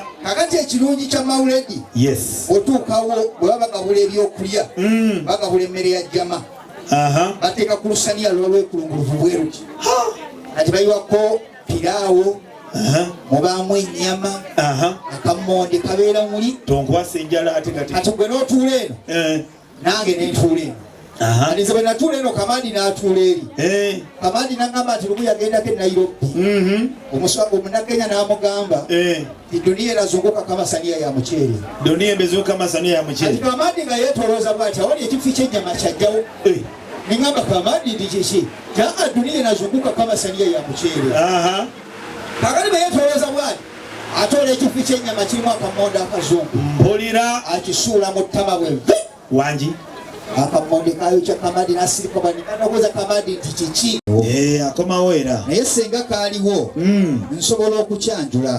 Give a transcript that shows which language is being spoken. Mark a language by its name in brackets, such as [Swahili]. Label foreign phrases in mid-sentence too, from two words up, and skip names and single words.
[Ganda] kakati ekirungi kya mawuledi otuukawo bwe baba bagabula ebyokulya bagabula emmere ya jjama bateeka ku lusaniya lwolwekulunguluvu bweruti kati bayiwako piraawo mubaamu ennyama akammonde kabeera muli tonkwasa enjala ate kati gwe n'otuula eno nange nentuula eno Aliza bwe natuula eno Kamadi n'atuula eri Kamadi n'agamba nti lumu yagendako e Nairobi omunnakenya n'amugamba [Swahili] dunia erazunguka kama sania ya mchele dunia imezunguka kama sania ya mchele [Ganda] Kamadi nga yeetolooza bw'ati awali ekifi ky'ennyama kyajjawo ningamba Kamadi ndikishi janga [Swahili] dunia inazunguka kama sania ya mchele [Ganda] kakati bwe yeetolooza bw'ati atoola ekifi ky'ennyama kirimu akammonde akazungu mpulira akisuula mu ttama bwe wangi akammonde kayo kya Kamadi n'asirika banikoza Kamadi nti kiki akomawo era naye senga kaaliwo nsobola okukyanjula